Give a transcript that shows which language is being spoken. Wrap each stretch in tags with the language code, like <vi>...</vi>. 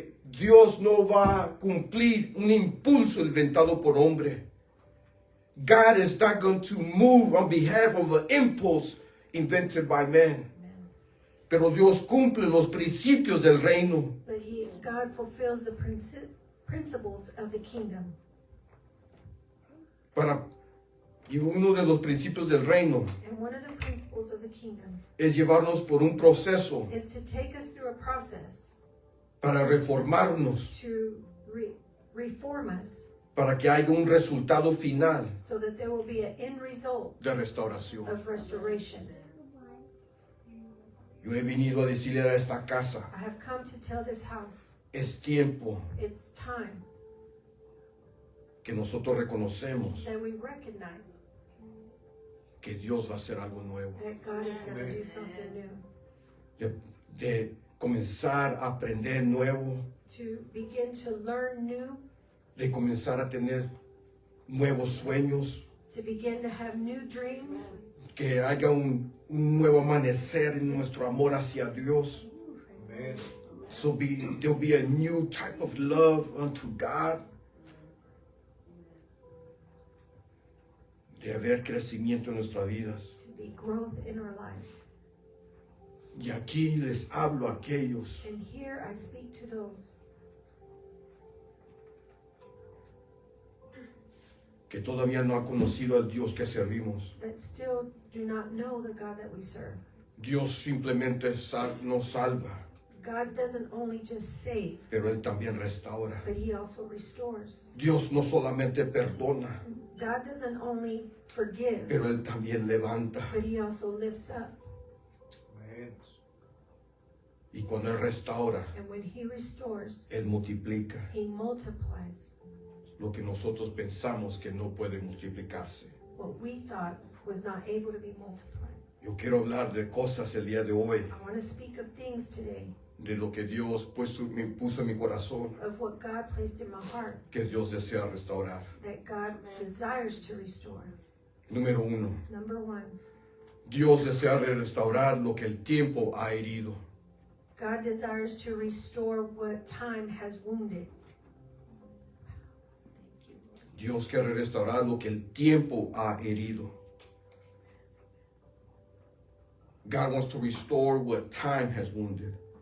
<es>Dios no va a cumplir un impulso inventado por hombre.</es> <en>God is not going to move on behalf of an impulse invented by man.</en> <es>Pero Dios cumple los principios del reino.</es> <en>But God fulfills the principles of the kingdom.</en> <es>Y uno de los principios del reino</es> <en>And one of the principles of the kingdom</en> <es>es llevarnos por un proceso</es> <en>is to take us through a process</en> <es>para reformarnos,</es> <en>to reform us</en> <es>para que haya un resultado final</es> <en>so that there will be an end result</en> <es>de restauración.</es> <en>of restoration.</en> <es>Yo he venido a decirle a esta casa,</es> <en>I have come to tell this house,</en> <es>es tiempo</es> <en>it's time</en> <es>que nosotros reconocemos</es> <en>that we recognize</en> <es>que Dios va a hacer algo nuevo,</es> <en>that God is going to do something new,</en> <es>de comenzar a aprender nuevo,</es> <en>to begin to learn new,</en> <es>de comenzar a tener nuevos sueños,</es> <en>to begin to have new dreams,</en> <es>que haya un nuevo amanecer en nuestro amor hacia Dios.</es> <en>So there'll be a new type of love unto God.</en> <es>De haber crecimiento en nuestras vidas.</es> <en>to be growth in our lives.</en> <es>Y aquí les hablo a aquellos</es> <en>And here I speak to those</en> <es>que todavía no han conocido al Dios que servimos.</es> <en>that still do not know the God that we serve.</en> <es>Dios simplemente nos salva,</es> <en>God doesn't only just save,</en> <es>pero Él también restaura.</es> <en>but he also restores.</en> <es>Dios no solamente perdona,</es> <en>God doesn't only forgive,</en> <es>pero Él también levanta.</es> <en>but he also lifts up.</en> <es>Y cuando Él restaura,</es> <en>And when he restores,</en> <es>Él multiplica</es> <en>he multiplies</en> <es>lo que nosotros pensamos que no puede multiplicarse.</es> <en>what we thought was not able to be multiplied.</en> <es>Yo quiero hablar de cosas el día de hoy,</es> <en>I want to speak of things today,</en> <es>de lo que Dios puso en mi corazón,</es> <en>of what God placed in my heart,</en> <es>que Dios desea restaurar.</es> <en>that God desires to restore.</en> <es>Número 1.</es> <en>Number one,</en> <es>Dios desea restaurar lo que el tiempo ha herido.</es> <en>God desires to restore what time has wounded.</en> <es>Dios quiere restaurar lo que el tiempo ha herido.</es> <en>God wants to restore what time has wounded.</en>